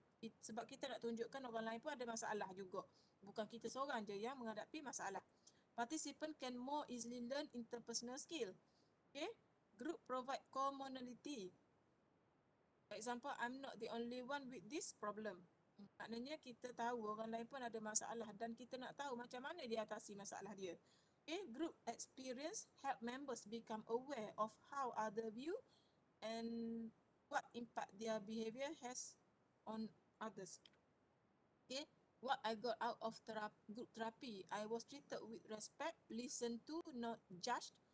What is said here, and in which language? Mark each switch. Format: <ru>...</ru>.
<ms>Sebab kita nak tunjukkan orang lain pun ada masalah juga. Bukan kita seorang je yang menghadapi masalah.</ms> <en>Participant can more easily learn interpersonal skill. Okay? Group provide commonality. For example, I'm not the only one with this problem.</en> <ms>Maknanya kita tahu orang lain pun ada masalah dan kita nak tahu macam mana dia atasi masalah dia.</ms> <en>Okay, group experience help members become aware of how other view and what impact their behavior has on others. Okay, what I got out of group therapy, I was treated with respect, listened to, not judged.</en>